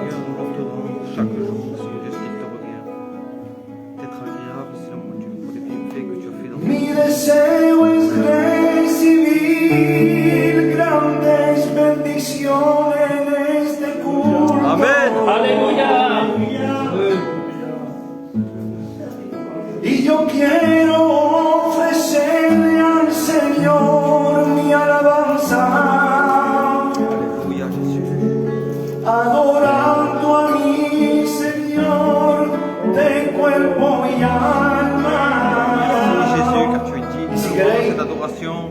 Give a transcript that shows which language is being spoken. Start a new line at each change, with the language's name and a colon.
French: Nous l'adorons chaque jour, Seigneur Dieu, ce qui te revient. D'être agréable, Seigneur mon Dieu, pour les bienfaits que tu as fait dans
Spanish: Mi deseo es recibir grandes bendiciones en este culto. Amen. Y yo quiero ofrecerle al Señor mi alabanza,
French: Alléluia, Jésus.
Spanish: adorando a mi Señor de cuerpo y alma.
French: Jésus, car tu es digne de cette adoration.